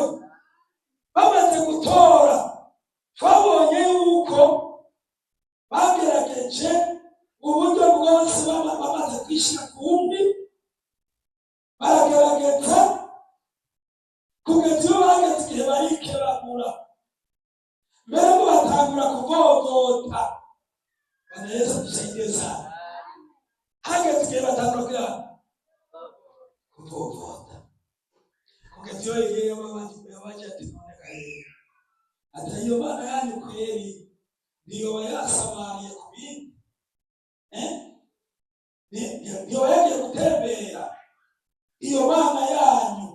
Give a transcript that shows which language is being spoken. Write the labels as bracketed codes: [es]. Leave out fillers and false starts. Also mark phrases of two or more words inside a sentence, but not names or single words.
[rn] Bamaze gutora, twabonye yuko bagerageje uburyo bwose bamaze kwishyira ku wundi, baragerageza kugeza iyo bageze igihe barikebagura, mbere ngo batangura kuvovota. [sw] Bwana Yesu adusaidie sana. [rn] Hageze igihe batangura kuvovota, kugeza iyo Eliya yabaje ati none kahe ati iyo Mana yanyu kweri niyo yasamariye ku bindi, niyo yagiye gutembera iyo Mana yanyu.